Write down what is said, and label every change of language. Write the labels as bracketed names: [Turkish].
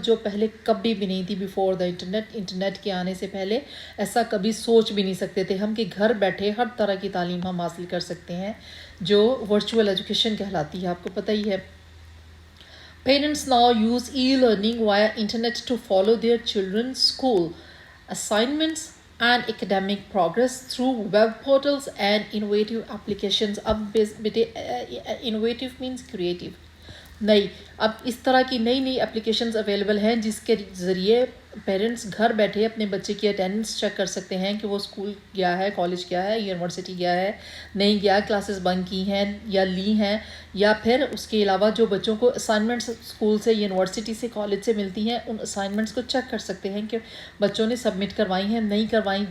[Urdu] جو پہلے کبھی بھی نہیں تھی [English] before the [Urdu] انٹرنیٹ کے آنے سے پہلے ایسا کبھی سوچ بھی نہیں سکتے تھے ہم کہ گھر بیٹھے ہر طرح کی تعلیم ہم حاصل کر سکتے ہیں جو ورچوئل ایجوکیشن کہلاتی ہے. آپ کو پتہ ہی ہے. [English] Parents now use e-learning via internet to follow their children's school assignments and academic progress through web portals and innovative applications. [Urdu] اب بیٹے [English] innovative means creative. [Urdu] اب اس طرح کی نئی اپلیکیشنز اویلیبل ہیں جس کے ذریعے پیرنٹس گھر بیٹھے اپنے بچے کی اٹینڈنس چیک کر سکتے ہیں کہ وہ اسکول گیا ہے، کالج گیا ہے، یونیورسٹی گیا ہے، نہیں گیا، کلاسز بنک کی ہیں یا لی ہیں، یا پھر اس کے علاوہ جو بچوں کو اسائنمنٹس اسکول سے، یونیورسٹی سے، کالج سے ملتی ہیں ان اسائنمنٹس کو چیک کر سکتے ہیں کہ بچوں نے سبمٹ کروائی ہیں نہیں کروائیں.